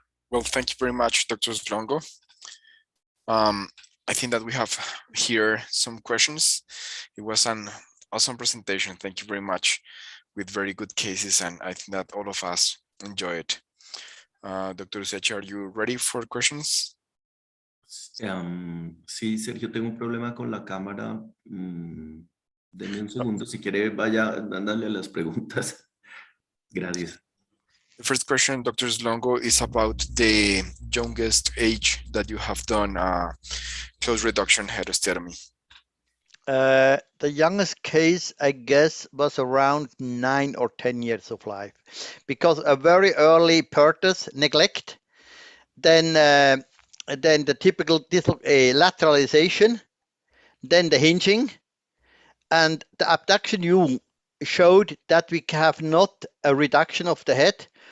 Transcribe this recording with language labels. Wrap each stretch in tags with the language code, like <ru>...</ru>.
<en>Well, thank you very much, Dr. Longo. I think that we have here some questions. It was an awesome presentation. Thank you very much, with very good cases, and I think that all of us enjoy it. Dr. Usecha, are you ready for questions?</en> <es>Sí, Sergio, tengo un problema con la cámara. Denme un segundo, si quiere vaya dándole a las preguntas. Gracias.</es> <en>The first question, Dr. Slongo, is about the youngest age that you have done close reduction head osteotomy. The youngest case, I guess, was around 9 or 10 years of life, because a very early pertus neglect, then the typical lateralization, then the hinging, and the abduction U showed that we have not a reduction of the head.</en>